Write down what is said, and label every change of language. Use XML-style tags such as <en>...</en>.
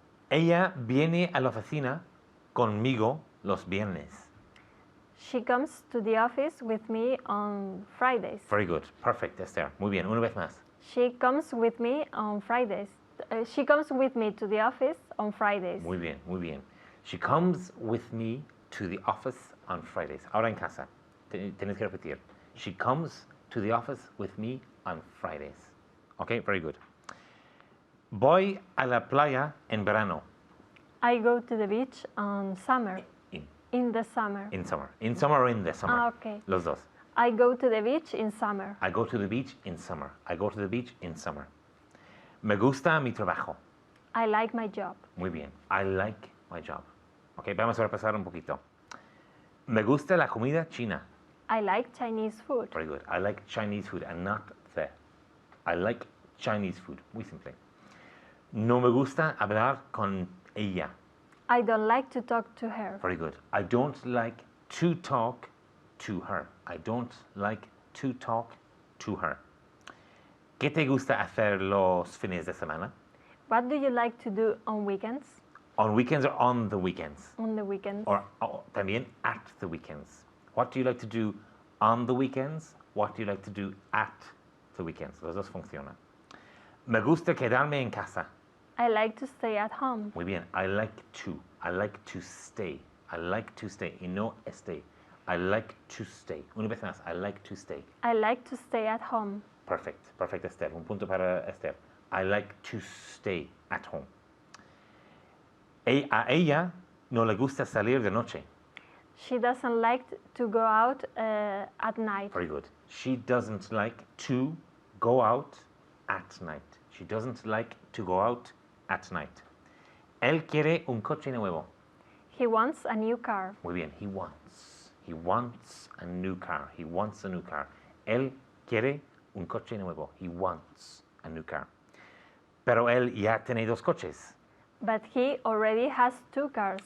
<es>Ella viene a la oficina conmigo los viernes.</es> <en>She comes to the office with me on Fridays. Very good. Perfect,</en> <es>Esther. Muy bien. Una vez más.</es> <en>She comes with me on Fridays. She comes with me to the office on Fridays.</en> <es>Muy bien, muy bien.</es> <en>She comes with me to the office on Fridays.</en> <es>Ahora en casa. Tienes que repetir.</es> <en>She comes to the office with me on Fridays. Okay, very good.</en> <es>Voy a la playa en verano.</es> <en>I go to the beach on summer. In the summer. In summer. In summer or in the summer. Ah, okay.</en> <es>Los dos.</es> <en>I go to the beach in summer. I go to the beach in summer. I go to the beach in summer.</en> <es>Me gusta mi trabajo.</es> <en>I like my job.</en> <es>Muy bien.</es> <en>I like my job.</en> <es>Ok, vamos a repasar un poquito. Me gusta la comida china.</es> <en>I like Chinese food. Very good. I like Chinese food and not the. I like Chinese food.</en> <es>Muy simple. No me gusta hablar con ella.</es> <en>I don't like to talk to her. Very good. I don't like to talk to her. I don't like to talk to her.</en> <es>¿Qué te gusta hacer los fines de semana?</es> <en>What do you like to do on weekends? On weekends or on the weekends? On the weekends. Or</en> <es>también</es> <en>at the weekends. What do you like to do on the weekends? What do you like to do at the weekends?</en> <es>Los dos funcionan. Me gusta quedarme en casa.</es> <en>I like to stay at home.</en> <es>Muy bien.</es> <en>I like to stay. I like to stay.</en> <es>Y no</es> <en>stay. I like to stay.</en> <es>Una vez más.</es> <en>I like to stay. I like to stay at home. Perfect. Perfect, Esther.</en> <es>Un punto para Esther.</es> <en>I like to stay at home.</en> <es>A ella no le gusta salir de noche.</es> <en>She doesn't like to go out at night. Very good. She doesn't like to go out at night. She doesn't like to go out at night.</en> <es>Él quiere un coche nuevo.</es> <en>He wants a new car.</en> <es>Muy bien.</es> <en>He wants a new car. He wants a new car.</en> <es>Él quiere un coche nuevo.</es> <en>He wants a new car.</en> <es>Pero él ya tiene dos coches.</es> <en>But he already has 2 cars.</en>